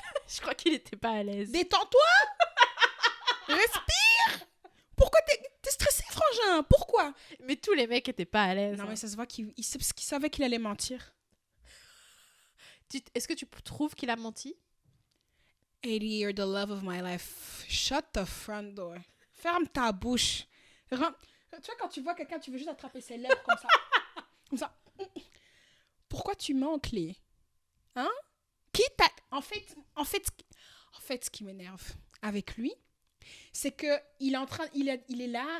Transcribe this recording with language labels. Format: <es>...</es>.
<fr>Je crois qu'il était pas à l'aise. Détends-toi. Respire. Pourquoi t'es stressé, frangin? Pourquoi? Mais tous les mecs étaient pas à l'aise. Non, mais ça se voit qu'il savait qu'il allait mentir. Est-ce que tu trouves qu'il a menti?</fr> <en>80, you're the love of my life. Shut the front door.</en> <fr>Ferme ta bouche. Tu vois, quand tu vois quelqu'un, tu veux juste attraper ses lèvres comme ça. Comme ça. Pourquoi tu mens, Clé? Hein? En fait, ce qui m'énerve avec lui, c'est que il est là.</fr>